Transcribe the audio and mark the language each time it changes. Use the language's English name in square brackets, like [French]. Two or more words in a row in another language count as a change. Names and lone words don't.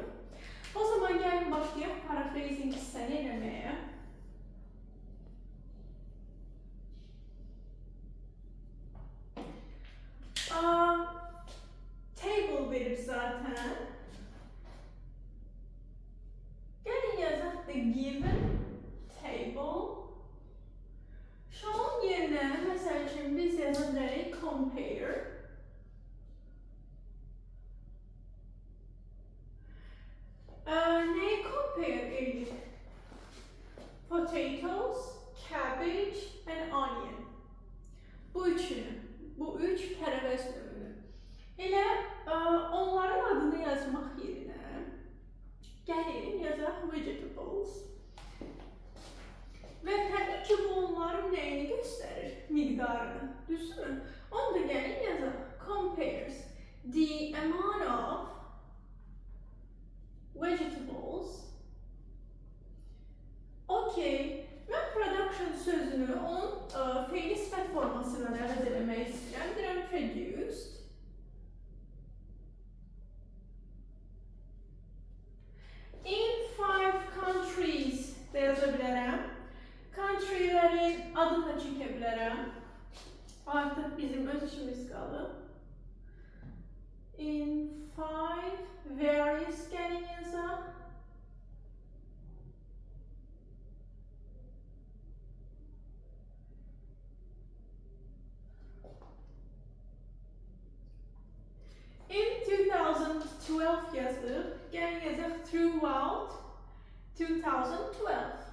[Azerbaijani] O zaman gəlin başlayaq paraphrasing hissəni eləməyə. Table verib zaten. Gəlin yazaq [English] the given table. [Turkish] Şu an [Azerbaijani] yerinə, məsəl üçün biz yaza bilərik compare. Nəyi compare edirik? [English] Potatoes, cabbage and onion. [Azerbaijani] Bu üçünü, bu üç tərəvəz növünü. Elə onların adını yazmaq yerinə gəlin yazaq vegetables. Və təbii ki, bu onların nəyini göstərir? Miqdarını, düzdürmü? Onu da gəlin yazaq. [English] Compares the amount of vegetables. [Azerbaijani] Okay, mən production sözünü onun fe'li sifət formasına əvəz eləmək istəyirəm. Deyirəm produced. [English] In 5 countries [Azerbaijani] da yaza bilərəm. Country'lərin adını da çəkə bilərəm. Artıq bizim öz işimiz qalıb. [English] In 5 various [Azerbaijani] gəlin yazaq. In 2012 yazdıq. Gəlin yazaq throughout 2012.